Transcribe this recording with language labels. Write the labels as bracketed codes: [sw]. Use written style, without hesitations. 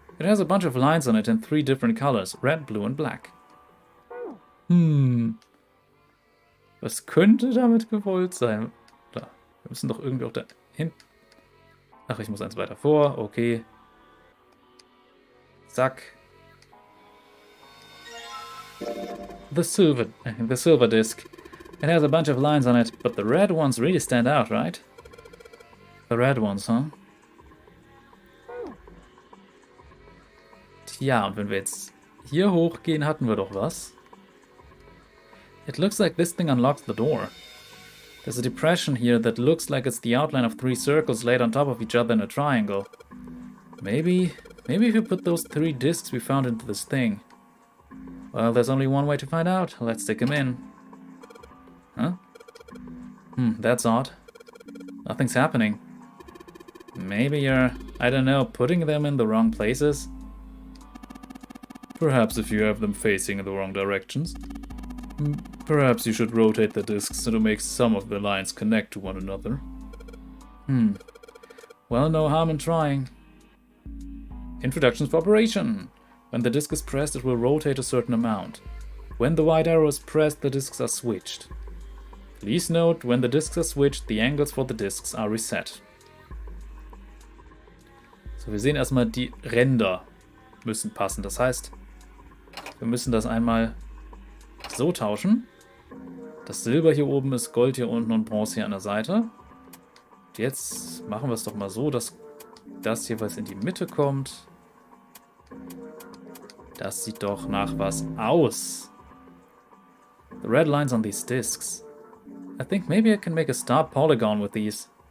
[en] It has a bunch of lines on it in 3 different colors. Red, blue and black. [de] Was könnte damit gewollt sein? Da, wir müssen doch irgendwie auch da hin. Ach, ich muss eins weiter vor. Okay. Zack. [en] The silver disc. It has a bunch of lines on it, but the red ones really stand out, right? The red ones, huh? [de] Tja, und wenn wir jetzt hier hochgehen, hatten wir doch was. [en] It looks like this thing unlocks the door. There's a depression here that looks like it's the outline of 3 circles laid on top of each other in a triangle. Maybe if you put those 3 discs we found into this thing. Well, there's only one way to find out. Let's stick them in. Huh? That's odd. Nothing's happening. Maybe you're, I don't know, putting them in the wrong places? Perhaps if you have them facing in the wrong directions. Perhaps you should rotate the discs to make some of the lines connect to one another. Well, no harm in trying. Introductions for operation. When the disc is pressed, it will rotate a certain amount. When the white arrow is pressed, the discs are switched. Please note, when the discs are switched, the angles for the discs are reset. [de] So, wir sehen erstmal, die Ränder müssen passen. Das heißt, wir müssen das einmal so tauschen. Das Silber hier oben ist Gold hier unten und Bronze hier an der Seite. Und jetzt machen wir es doch mal so, dass das jeweils in die Mitte kommt. Das sieht doch nach was aus. [en] The red lines on these discs. I think maybe I can make a star polygon with these.